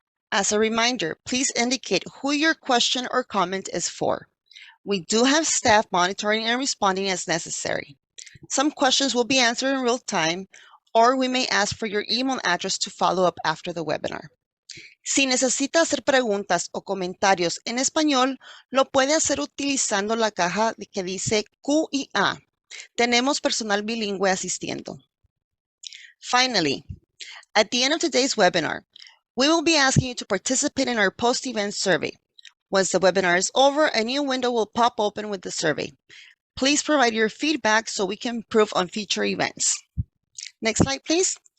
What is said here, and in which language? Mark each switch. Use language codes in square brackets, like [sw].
[en] As a reminder, please indicate who your question or comment is for. We do have staff monitoring and responding as necessary. Some questions will be answered in real time, or we may ask for your email address to follow up after the webinar. [es] Si necesita hacer preguntas o comentarios en español, lo puede hacer utilizando la caja que dice Q y A. Tenemos personal bilingüe asistiendo. [en] Finally, at the end of today's webinar, we will be asking you to participate in our post-event survey. Once the webinar is over, a new window will pop open with the survey. Please provide your feedback so we can improve on future events. Next slide, please.